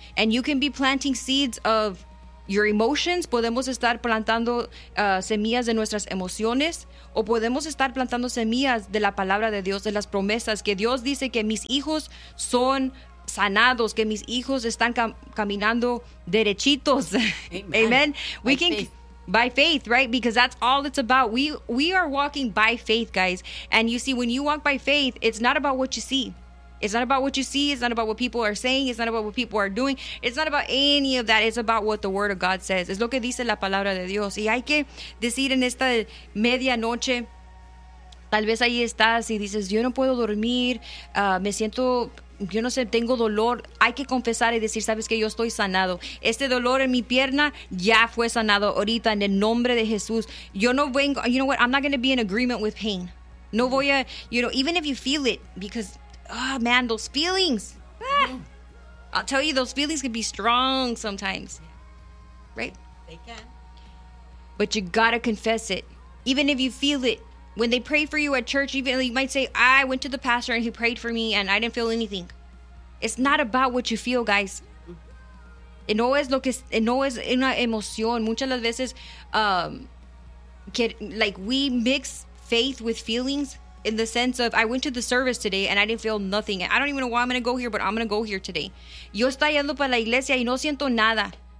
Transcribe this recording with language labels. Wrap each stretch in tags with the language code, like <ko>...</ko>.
<en>And you can be planting seeds of your emotions.</en> <es>Podemos estar plantando semillas de nuestras emociones. O podemos estar plantando semillas de la palabra de Dios, de las promesas. Que Dios dice que mis hijos son sanados, que mis hijos están caminando derechitos.</es> <en>Amen. Amen. We can... By faith, right? Because that's all it's about. We are walking by faith, guys. And you see, when you walk by faith, it's not about what you see. It's not about what you see. It's not about what people are saying. It's not about what people are doing. It's not about any of that. It's about what the Word of God says.</en> <es>Es lo que dice la palabra de Dios. Y hay que decir en esta medianoche, tal vez ahí estás y dices, yo no puedo dormir, me siento... Yo no sé, tengo dolor. Hay que confesar y decir, sabes que yo estoy sanado. Este dolor en mi pierna ya fue sanado ahorita en el nombre de Jesús. Yo no vengo,</es> <en>you know what, I'm not going to be in agreement with pain.</en> <es>No voy a,</es> <en>you know, even if you feel it, because, oh man, those feelings. Ah, I'll tell you, those feelings can be strong sometimes. Right? They can. But you got to confess it. Even if you feel it. When they pray for you at church, even you might say, I went to the pastor and he prayed for me and I didn't feel anything. It's not about what you feel, guys. Mm-hmm.</en> <es>No es lo que, no es una emoción. Muchas las veces,</es> <en>we mix faith with feelings in the sense of, I went to the service today and I didn't feel nothing. I don't even know why I'm going to go here, but I'm going to go here today.</en> <es>Yo estoy yendo para la iglesia y no siento nada.</es>